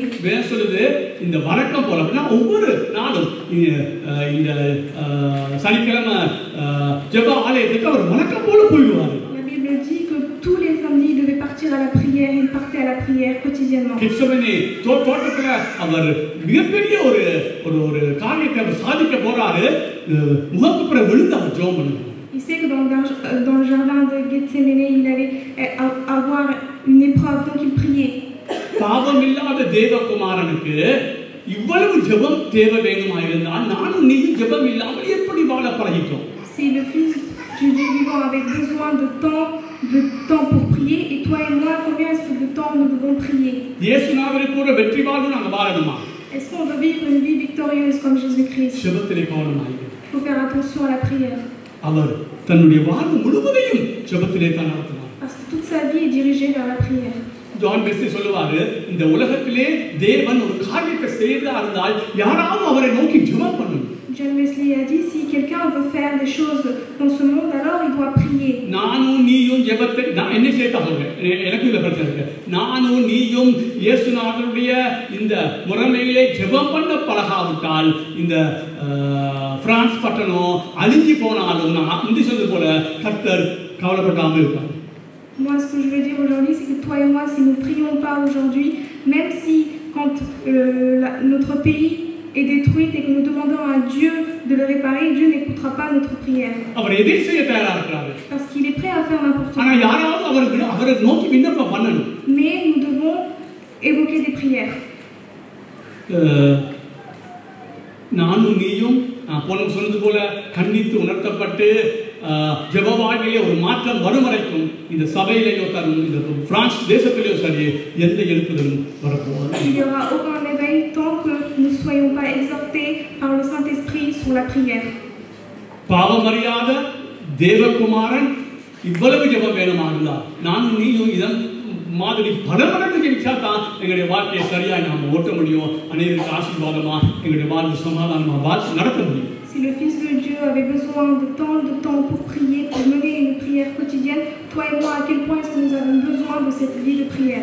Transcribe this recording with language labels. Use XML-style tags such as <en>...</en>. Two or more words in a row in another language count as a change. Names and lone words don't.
<ta>வேதம் சொல்லுது இந்த வழக்கம் போல அப்படின்னா ஒவ்வொரு நாளும் இந்த சனிக்கிழமை ஜெப ஆலயத்துக்கு அவர் வழக்கம் போல போயிடுவார்.</ta> <fr>La Bible dit que tous les samedis, il devait partir à la prière. Il partait à la prière quotidiennement.</fr> <ta>கெத்செமனே தோட்டத்துல அவர் மிகப்பெரிய ஒரு காரியத்தை அவர் சாதிக்க போறாரு. முகப்புற விழுந்து அவர் ஜெபம் பண்ணுவார்.</ta> <fr>Il sait que dans le jardin de Gethsemane, il allait avoir une épreuve, donc il priait.</fr> <ta>பாவமில்லாத தேவகுமாரனுக்கு இவ்வளவு ஜெபம் தேவை வேண்டுமாயிருந்தால் நானும் நீயும் ஜெபம் இல்லாமல் எப்படி வாழ பழகிட்டோம்?</ta> <fr>Si le Fils du Dieu vivant avait besoin de temps pour prier, et toi et moi, combien est-ce que de temps nous devons prier?</fr> <ta>இயேசுநாதருக்கு கூட வெற்றி வாழ்வு நாங்க வாழணுமா?</ta> <fr>Est-ce qu'on veut vivre une vie victorieuse comme Jésus-Christ?</fr> <ta>ஜெபத்திலே கவனமாயிரு.</ta> <fr>Il faut faire attention à la prière.</fr> <ta>அவர் தன்னுடைய வாழ்வு முழுவதையும் ஜெபத்திலே தான் நடத்தினார்.</ta> <fr>Parce que toute sa vie est dirigée vers la prière.</fr> <ta>ஜான் வெஸ்லி சொல்லுவாரு, இந்த உலகத்திலே தேவன் ஒரு காரியத்தை செய்தா இருந்தால் யாராவது அவரை நோக்கி ஜெபம் பண்ணணும்.</ta> <fr>John Wesley a dit, si quelqu'un veut faire des choses dans ce monde, alors il doit prier.</fr> <ta>நானும் நீயும் ஜெபத்தை நான் என்ன சேர்த்தா சொல்றேன், எனக்கு இந்த பிரச்சனை இருக்கு. நானும் நீயும் இயேசுநாதருடைய இந்த முறைமையிலே ஜெபம் பண்ண பழகாவிட்டால் இந்த பிரான்ஸ் பட்டணம் அழிஞ்சு போனாலும் நான் முந்தி சொன்னது போல கர்த்தர் கவலைப்படாமல் இருப்பார்.</ta> <fr>Moi, ce que je veux dire aujourd'hui, c'est que toi et moi, si nous ne prions pas aujourd'hui, même si quand notre pays est détruit et que nous demandons à Dieu de le réparer, Dieu n'écoutera pas notre prière. Parce qu'il est prêt à faire n'importe quoi. Mais nous devons évoquer des prières.</fr> <ta>நானும் நீயும் போன சொன்னது போல கண்டித்து உணர்த்தப்பட்டு ஜெப வாழ்க்கையிலே ஒரு மாற்றம் வரும் வரைக்கும் இந்த சபையிலேயோ இந்த பிரான்ஸ் தேசத்திலேயோ சரி எந்த எழுப்புதலும் வரப்போவது.</ta> <fr>Il n'y aura aucun éveil tant que nous ne soyons pas exhortés par le Saint-Esprit sur la prière.</fr> <ta>பாவமறியாத தேவகுமாரன் இவ்வளவு ஜெபம் வேணுமானா நானும் நீயும் இதன் மாதிரி பல மடங்கு ஜெபிச்சா தான் எங்களுடைய வாழ்க்கையை சரியாக நாம் ஓட்ட முடியும். அநேகருக்கு ஆசீர்வாதமா எங்களுடைய வாழ்வு சமாதானமா நடத்த முடியும்.</ta> <fr>Si le Fils de Dieu avait besoin de temps pour prier, pour mener une prière quotidienne, toi et moi, à quel point est-ce que nous avons besoin de cette vie de prière?</fr>